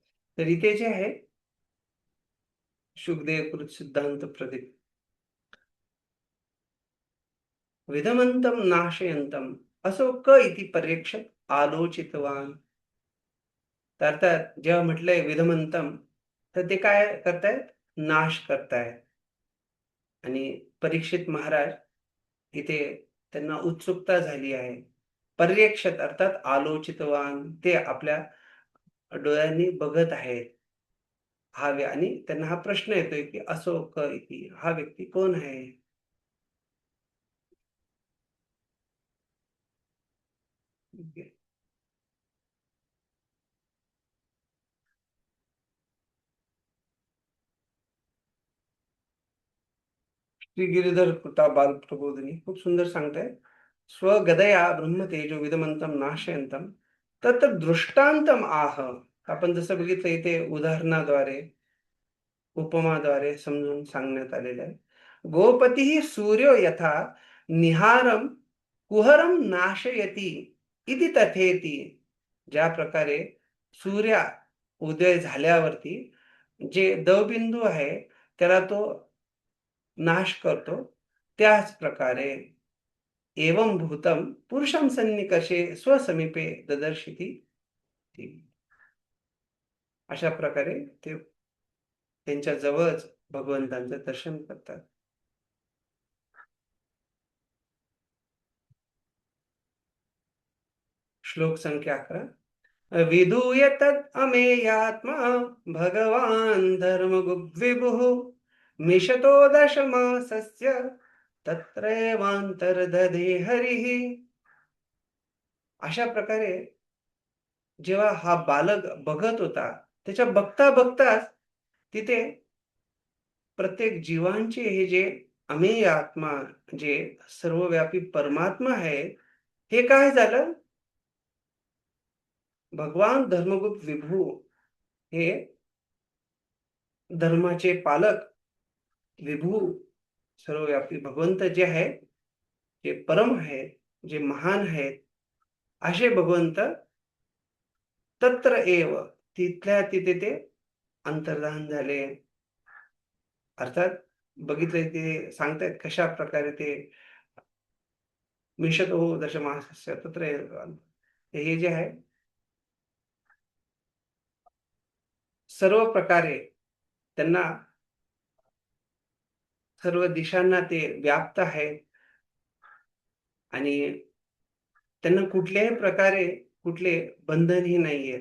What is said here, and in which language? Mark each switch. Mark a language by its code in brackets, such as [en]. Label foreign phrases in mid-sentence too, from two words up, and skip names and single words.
[mr] तर इथे जे आहे [sa] शुकदेव कृत सिद्धांत प्रदीप विधमंतम नाशयंतम असो क इति परीक्षक आलोचितवान. [mr] तर अर्थात जेव्हा म्हटलंय विधमंतम, तर ते काय करतायत? नाश करतायत. आणि परीक्षित महाराज इथे त्यांना उत्सुकता झाली आहे. पर्यक्षक अर्थात आलोचितवान, ते आपल्या डोळ्यांनी बघत आहेत. आणि त्यांना हा प्रश्न येतोय की [sa] असो क इति, [mr] हा व्यक्ती कोण आहे? श्री गिरीधर कृता बाल प्रबोधिनी खूप सुंदर सांगताय. [sa] स्वगदया ब्रह्मतेजो विदमंतम नाशयंतम तत्र दृष्टांतम आह. [mr] आपण जसं बघितलं इथे उदाहरणाद्वारे, उपमाद्वारे समजून सांगण्यात आलेलं आहे. [sa] गोपती सूर्यो यथा निहारम कुहरम नाशयती इति तथेती. [mr] ज्या प्रकारे सूर्य उदय झाल्यावरती जे दवबिंदू आहे त्याला तो नाश करतो, त्याच प्रकारे [sa] एवं भूतम पुरुषं सन्निकषे स्वसमीपे ददर्शिती. [mr] अशा प्रकारे ते त्यांच्या जवळच भगवंतांचं दर्शन करतात. श्लोक संख्या 11. [sa] विधूय तद अमेयात्मा भगवान धर्मगुग्विभुः मिशतो दशमासस्य तत्रैवांतर्दधे हरिः. [mr] अशा प्रकारे जेव्हा हा बालक बघत होता, त्याच्या बघता बघताच तिथे प्रत्येक जीवांचे हे जे अमेय आत्मा, जे सर्वव्यापी परमात्मा आहे, हे काय झालं? भगवान धर्मगुप्त विभू हे धर्माचे पालक, विभू सर्वव्यापी भगवंत जे आहे, जे परम आहे, जे महान आहेत, असे भगवंत [sa] तत्र एव, [mr] तिथल्या तिथे ते अंतर्धान झाले. अर्थात बघितलं ते सांगतायत कशा प्रकारे ते [sa] मिशतो दशमासस्य तत्र एव. [mr] हे जे आहे सर्व प्रकारे त्यांना सर्व दिशांना ते व्याप्त आहेत आणि त्यांना कुठल्याही प्रकारे कुठले बंधनही नाहीये.